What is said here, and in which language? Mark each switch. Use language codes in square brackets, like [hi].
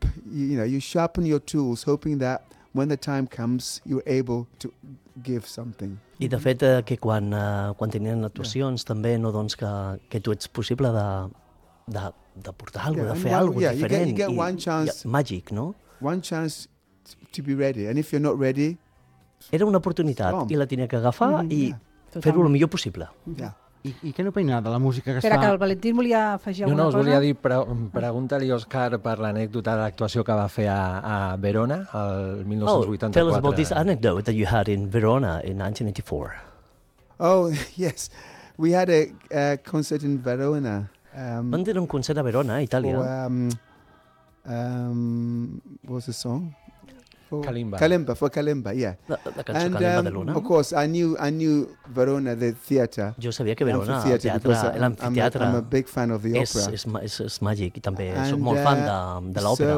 [en] You sharpen your tools hoping that when the time comes you're able to give something. [ca] I de fet que quan tenien actuacions també no doncs que tu ets possible de portar algo, de fer algo diferent. [en] You get one chance, [ca] màgic, no? [en] One chance to be ready. And if you're not ready, [ca] era una oportunitat i la tenia que agafar i fer-ho el millor possible. [en] Yeah. [ca] I què n'opina de la música que Que el Valentín volia afegir alguna cosa? No, us volia dir, pregunta-li, Òscar, per l'anècdota de l'actuació que va fer a Verona el 1984. [en] Oh, tell us about this anecdote that you had in Verona in 1984. Oh, yes. We had a concert in Verona. [ca] Van tenir un concert a Verona, a Itàlia. [en] What was the song? Kalimba, for Kalimba, yeah. And of course, I knew Verona, the theater. [ca] Jo sabia que Verona, l'amfiteatre. [en] I'm a big fan of the opera. [ca] És màgic, i també soc molt fan de l'òpera.